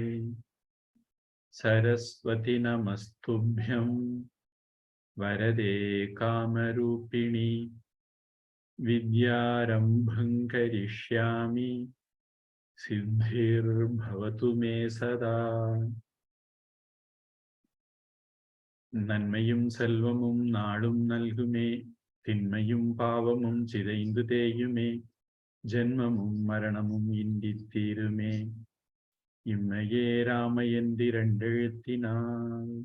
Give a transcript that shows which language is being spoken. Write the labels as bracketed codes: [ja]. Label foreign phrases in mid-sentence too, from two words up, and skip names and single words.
[sa] सरस्वती नमस्तुभ्यं वरदे कामरूपिणि विद्यारम्भं करिष्यामि सिद्धिर्भवतु मे सदा। [ta] நன்மையும் செல்வமும் நாடும் நல்குமே, தின்மையும் பாவமும் சிதைந்து தேயுமே, ஜன்மமும் மரணமும் இண்டித்தீருமே, இம்மையே ராமயந்தி ரண்டெழுத்தினால்.